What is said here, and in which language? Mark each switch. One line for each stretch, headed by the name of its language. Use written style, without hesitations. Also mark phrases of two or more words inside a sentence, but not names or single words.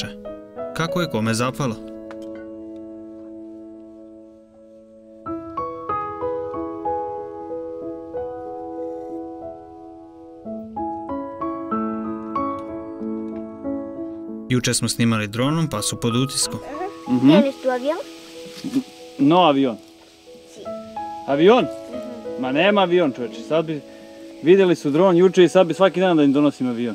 Serbian: Kako je kome zapalo. Juče smo snimali dronom pa su pod utiskom.
Spanish: ¿Tienes tu avión? No avion. Avion?
Serbian: Ma nema avion, čovječe. Sad bi vidjeli su dron juče i sad bi svaki dan da im donosim avion.